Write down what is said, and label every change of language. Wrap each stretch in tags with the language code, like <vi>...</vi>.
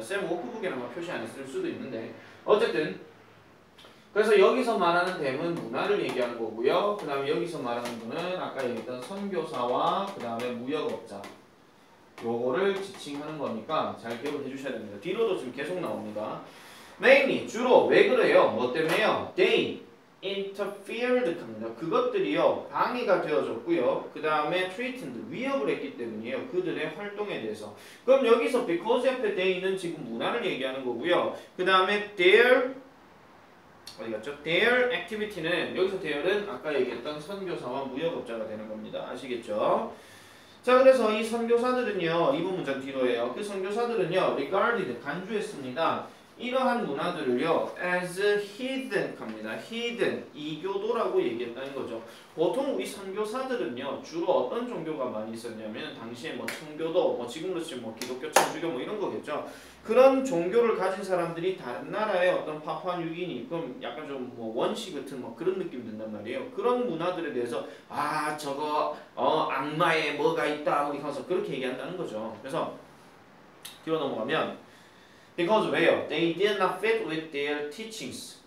<ko>쌤 워크북에는 표시 안 했을 수도 있는데 어쨌든 그래서 여기서 말하는 them은 문화를 얘기하는 거고요. 그 다음에 여기서 말하는 분은 아까 얘기했던 선교사와 그 다음에 무역업자 요거를 지칭하는 거니까 잘 기억을 해주셔야 됩니다. 뒤로도 지금 계속 나옵니다. mainly 주로 왜 그래요? 뭐 때문에요?</ko> <en>they interfered 합니다.</en> <ko>그것들이요 방해가 되어졌고요. 그 다음에 threatened 위협을 했기 때문이에요. 그들의 활동에 대해서. 그럼 여기서 because 옆에 they는 지금 문화를 얘기하는 거고요. 그 다음에 their 어디 갔죠?</ko> <en>their activity</en> <ko>는 여기서 their은 아까 얘기했던 선교사와 무역업자가 되는 겁니다. 아시겠죠? 자, 그래서 이 선교사들은요 이번 문장 뒤로예요. 그 선교사들은요 regarded 간주했습니다. 이러한 문화들을요</ko> <en>as heathen</en> <ko>합니다. heathen 이교도라고 얘기했다는 거죠. 보통 우리 선교사들은요 주로 어떤 종교가 많이 있었냐면 당시에 뭐 청교도 뭐 지금으로 치면 뭐 기독교 천주교 뭐 이런 거겠죠. 그런 종교를 가진 사람들이 다른 나라의 어떤 파푸아 뉴기니 그럼 약간 좀 뭐 원시 같은 뭐 그런 느낌 든단 말이에요. 그런 문화들에 대해서 아 저거 악마에 뭐가 있다 우리 가서 그렇게 얘기한다는 거죠. 그래서 뒤로 넘어가면 because 왜요?</ko> <en>They did not fit with their teachings.</en>